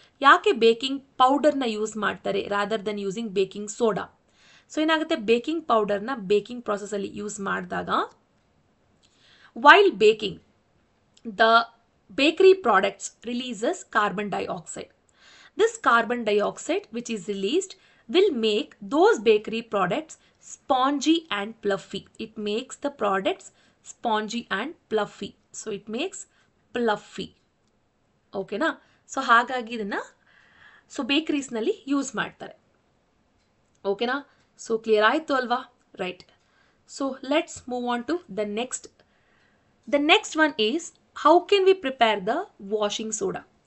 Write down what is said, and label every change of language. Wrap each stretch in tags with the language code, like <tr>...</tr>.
<kn>ಯಾಕೆ ಬೇಕಿಂಗ್ ಪೌಡರ್ನ ಯೂಸ್ ಮಾಡ್ತಾರೆ</kn> <en>Rather then using baking soda? So ಏನಾಗುತ್ತೆ, baking ಪೌಡರ್ನ baking ಪ್ರಾಸೆಸಲ್ಲಿ ಯೂಸ್ ಮಾಡಿದಾಗ while baking the bakery products releases carbon dioxide. This carbon dioxide which is released will make those bakery products spongy and fluffy. It makes the products spongy and fluffy. So it makes fluffy. Okay na?</en> <kn>So ಹಾಗಾಗಿ ಇದನ್ನ so ಬೇಕರೀಸ್ನಲ್ಲಿ use ಮಾಡ್ತಾರೆ.</kn> <en>ಓಕೆನಾ? So clear ಆಯಿತು ಅಲ್ವಾ? Right. So let's move on to the next. The next one is how can we prepare the washing soda.</en>